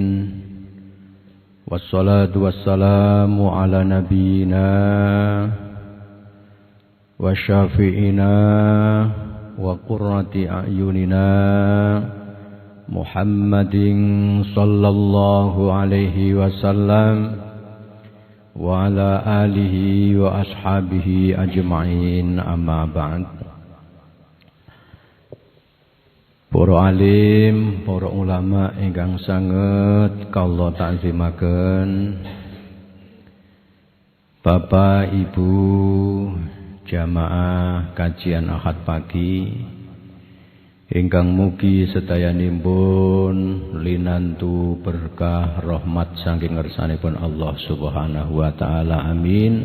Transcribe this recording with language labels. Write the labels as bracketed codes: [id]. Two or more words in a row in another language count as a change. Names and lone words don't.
[ar] والصلاة والسلام على نبينا وشفيعنا وقرة أعيننا محمد صلى الله عليه وسلم وعلى آله وأصحابه أجمعين، أما بعد. [jv] Para alim, para ulama ingkang sanget kula takzimaken, Bapak Ibu jamaah kajian Ahad pagi ingkang mugi sedayanipun linantu berkah rahmat saking ngersanipun [ar] الله سبحانه وتعالى, [jv] amin.